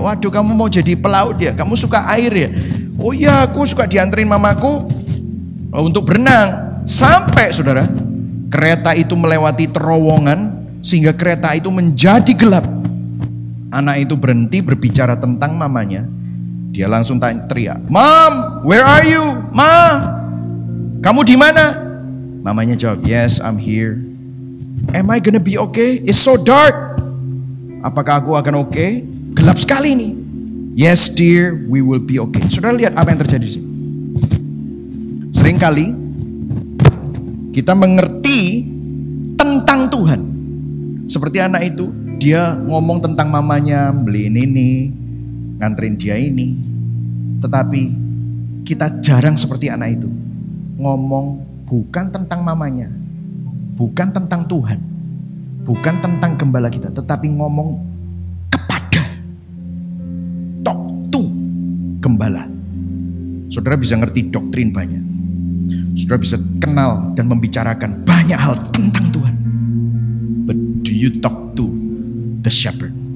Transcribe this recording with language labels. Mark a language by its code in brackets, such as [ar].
[id] Waduh, kamu mau jadi pelaut ya? Kamu suka air ya? Oh iya, aku suka dianterin mamaku untuk berenang. Sampai saudara, kereta itu melewati terowongan sehingga kereta itu menjadi gelap. Anak itu berhenti berbicara tentang mamanya. Dia langsung teriak, [en] "Mom, where are you? [id] Ma, kamu di mana?" Mamanya jawab, [en] "Yes, I'm here." "Am I gonna be okay? It's so dark." [id] Apakah aku akan okay? Gelap sekali nih. [en] "Yes, dear, we will be okay." [id] Saudara lihat apa yang terjadi sih. Seringkali kita mengerti tentang Tuhan. Seperti anak itu, dia ngomong tentang mamanya, beliin ini, nganterin dia ini. Tetapi kita jarang seperti anak itu. Ngomong bukan tentang mamanya, bukan tentang Tuhan, bukan tentang gembala kita, tetapi ngomong kepada, talk to gembala. Saudara bisa ngerti doktrin banyak. Saudara bisa kenal dan membicarakan banyak hal tentang Tuhan. [en] But do you talk to the shepherd?